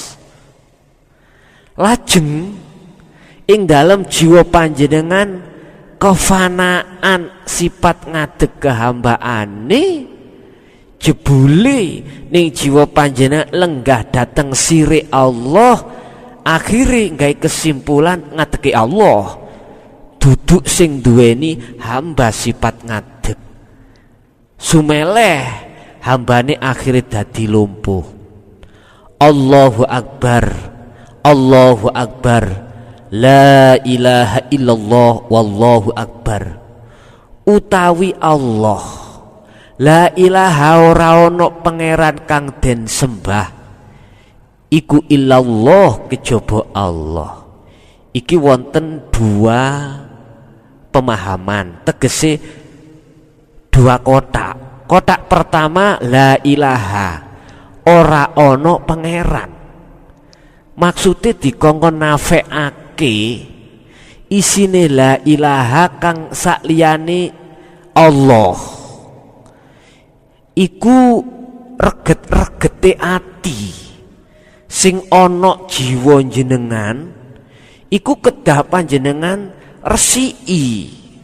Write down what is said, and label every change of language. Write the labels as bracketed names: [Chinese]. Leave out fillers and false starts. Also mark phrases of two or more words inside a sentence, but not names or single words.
[Javanese] Lajeng ing dalam jiwa panjenengan kefanaan sifat ngadeg kehambaane jebule ning jiwa panjenengan lenggah dateng sire Allah, akhire gawe kesimpulan ngadege Allah duduk sing duweni hamba sifat ngadeg. Sumeleh hambane akhire dadi lumpuh. [Arabic] الله أكبر، الله أكبر، لا إله إلا الله، والله أكبر. [Javanese] utawi Allah. [Arabic] لا إله [Javanese] ora ono pangeran kang den sembah iku illallah kejaba Allah. Iki wonten dua pemahaman, tegese dua kotak. Kotak pertama [Arabic] لا إله [Javanese] ora ono pangeran. Maksudnya dikongkon nafeake isine [Arabic] لا إله [Javanese] kang sakliyane Allah. Iku reget-regete ati sing ana jiwa jenengan, iku kedah panjenengan resiki.